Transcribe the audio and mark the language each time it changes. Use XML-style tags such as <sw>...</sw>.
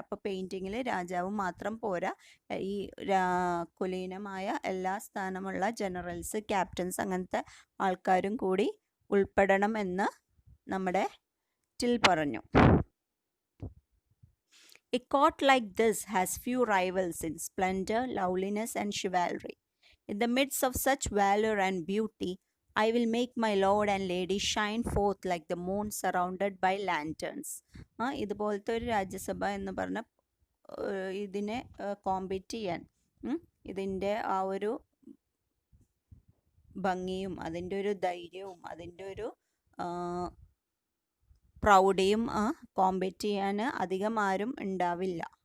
<ml>അപ്പോൾ പെയിൻറ്റിങ്ങിൽ രാജാവ് മാത്രം പോരാ, ഈ കുലീനമായ എല്ലാ സ്ഥാനമുള്ള ജനറൽസ്, ക്യാപ്റ്റൻസ് അങ്ങനത്തെ ആൾക്കാരും കൂടി ഉൾപ്പെടണം എന്ന് നമ്മുടെ ടിൽ പറഞ്ഞു.</ml> <en>A court like this has few rivals in splendor, loveliness and chivalry. In the midst of such valor and beauty, I will make my lord and lady shine forth like the moon surrounded by lanterns.</en> <ml>ഇതുപോലത്തെ ഒരു രാജ്യസഭ എന്ന് പറഞ്ഞ ഇതിനെ compete ചെയ്യാൻ, ഇതിൻ്റെ ആ ഒരു ഭംഗിയും അതിൻ്റെ ഒരു ധൈര്യവും അതിൻ്റെ ഒരു പ്രൗഢിയും കോമ്പീറ്റ് ചെയ്യാൻ അധികം ആരും ഉണ്ടാവില്ല.</ml>